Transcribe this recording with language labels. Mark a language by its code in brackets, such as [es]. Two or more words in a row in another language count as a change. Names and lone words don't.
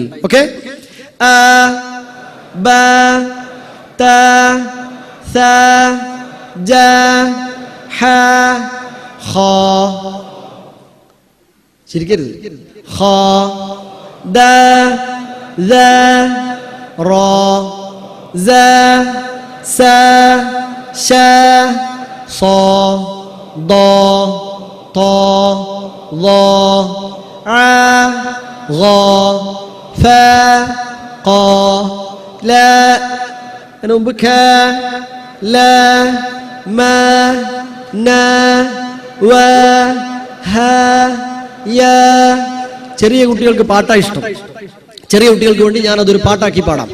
[ml] ഓക്കെ? അ, ബ, ത, സ, ജ, ഹ, ഖ. ചിരിക്കരുത്. ഖ, ദ, ദ, റ, സ, സ, ശ, [ar] ص ض ط ظ ع غ ف ق ല [ml] അതിന് മുമ്പ് [ar] ഖ ല മ ന വ ഹ യ. [ml] ചെറിയ കുട്ടികൾക്ക് പാട്ടാ ഇഷ്ടം. ചെറിയ കുട്ടികൾക്ക് വേണ്ടി ഞാൻ അതൊരു പാട്ടാക്കി പാടാം.